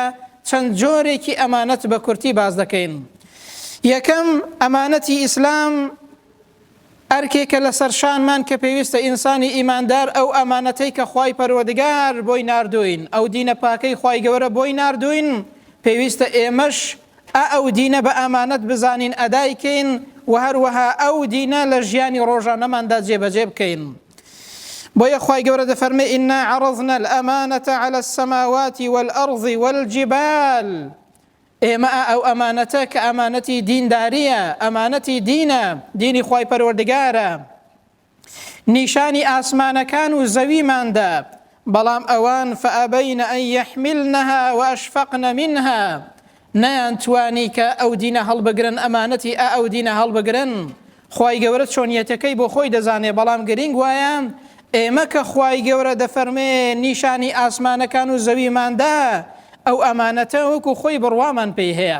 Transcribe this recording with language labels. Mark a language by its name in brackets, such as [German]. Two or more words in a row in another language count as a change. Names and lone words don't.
[Central Kurdish] چەند جۆرێکی ئەمانەت بە کورتی باز دەکەین. یەکەم، ئەمانەتی ئیسلام ئەرکێکە لە سەرشانمان کە پێویستە ئینسانی ئیماندار ئەو ئەمانەتەی کە خوای پەروەردگار بۆی ناردوین، ئەو دینە پاکەی خوای گەورە بۆی ناردوین، پێویستە ئێمەش ئەو دینە بە ئەمانەت بزانین ئەدایکەین و هەروەها ئەو دینە لە ژیانی ڕۆژانەماندا جێبەجێ بکەین. بۆیە خوای گەورە دەفەرمێ: [Arabic] إنا عرضنا الأمانة على السماوات والأرض والجبال. [Central Kurdish] ئێمە ئەو ئەمانەتە کە ئەمانەتی دینداریە، ئەمانەتی دینە، دینی خوای پەروەردگارە، نیشانی ئاسمانەکان و زەویماندا، بەڵام ئەوان [Arabic] فأبين أن يحملنها وأشفقن منها، [Central Kurdish] نەیانتوانی کە ئەو دینە هەڵبگرن ئەمانەتی ئەو دینە هەڵبگرن. خوای گەورە چۆنیەتەکەی بۆ خۆی دەزانێ، بەڵام گرنگ وایە ئێمە کە خوای گەورە دەفەرمێ نیشانی ئاسمانەکان و زەویماندا ئەو ئەمانەتە وەکو خۆی بڕوامان پێی هەیە.